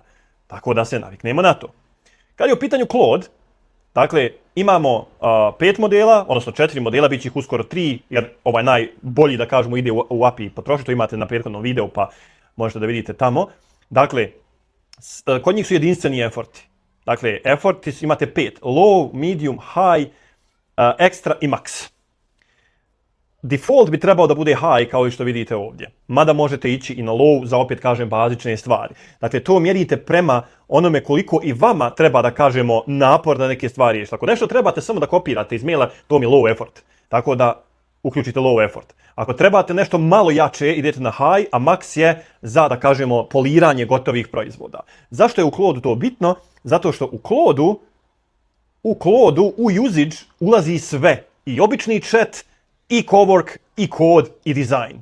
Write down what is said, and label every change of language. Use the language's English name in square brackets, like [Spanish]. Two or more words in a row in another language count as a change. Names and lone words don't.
[Bosnian] Tako da se naviknemo na to. Kad je u pitanju Claude, dakle, imamo 5 modela, odnosno 4 modela, bit će ih uskoro 3, jer ovaj najbolji, da kažemo, ide u API potrošnju, to imate na prethodnom videu, pa možete da vidite tamo. Dakle, kod njih su jedinstveni efforti. Dakle, efforti imate 5, [English] low, medium, high, extra i max. [Bosnian] Default bi trebao da bude high, kao i što vidite ovdje. Mada možete ići i na low za, opet kažem, bazične stvari. Dakle, to mjerite prema onome koliko i vama treba, da kažemo, napor da neke stvari riješite. Ako nešto trebate samo da kopirate iz maila, to mi je [English] low effort. [Bosnian] Tako da uključite [English] low effort. [Bosnian] Ako trebate nešto malo jače, idete na high, a max je za, da kažemo, poliranje gotovih proizvoda. Zašto je u Claude to bitno? Zato što u Claude, u usage ulazi sve. I obični chat, i cowork, i kod, i design.